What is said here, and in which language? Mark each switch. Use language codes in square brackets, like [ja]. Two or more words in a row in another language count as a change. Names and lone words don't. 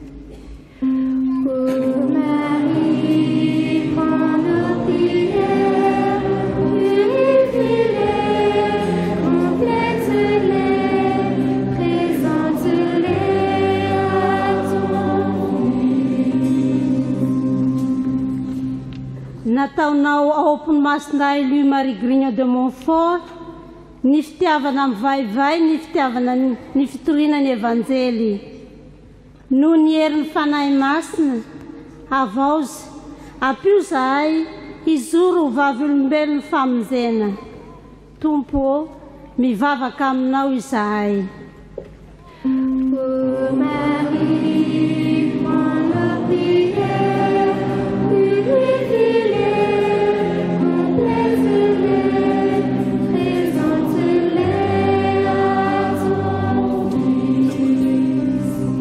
[fr] Ô Marie, prends nos prières, purifie-les, complète-les, présente-les à ton [mg] Nataonao ao ampony-masina Louis Marie Grignon de Montfort, ny fitiavana amin'ny vaivay, ny fitiavana ny fitoriana ny evanjely. No ny herin'ny fanahy masina, avaozy, ampio zahay, hizoro ho vavolombelon'ny famonjena. Tompo, mivavaka aminao izahay. [fr] Ô Marie, prends nos prières, purifie-les, complète-les, présente-les à ton Fils.